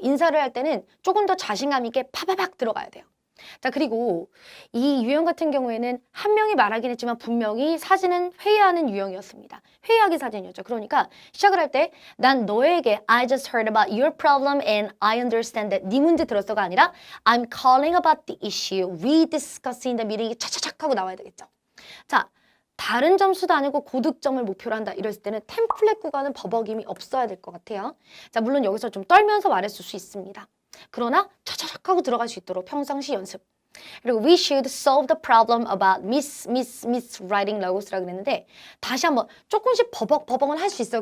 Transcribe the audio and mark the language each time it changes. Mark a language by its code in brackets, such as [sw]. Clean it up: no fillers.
[ko] 인사를 할 때는 조금 더 자신감 있게 파바박 들어가야 돼요. 자, 그리고 이 유형 같은 경우에는 한 명이 말하긴 했지만 분명히 사진은 회의하는 유형이었습니다. 회의하기 사진이었죠. 그러니까 시작을 할 때 난 너에게 [en] I just heard about your problem and I understand that [ko] 네 문제 들었어가 아니라 [en] I'm calling about the issue we discussed in the meeting [ko] 차차착 하고 나와야 되겠죠. 자, 다른 점수도 아니고 고득점을 목표로 한다. 이랬을 때는 템플릿 구간은 버벅임이 없어야 될 것 같아요. 자, 물론 여기서 좀 떨면서 말했을 수 있습니다. 그러나 차차착 하고 들어갈 수 있도록 평상시 연습. 그리고 [en] we should solve the problem about miswriting logos [ko] 라고 그랬는데 다시 한번 조금씩 버벅은 할 수 있어요.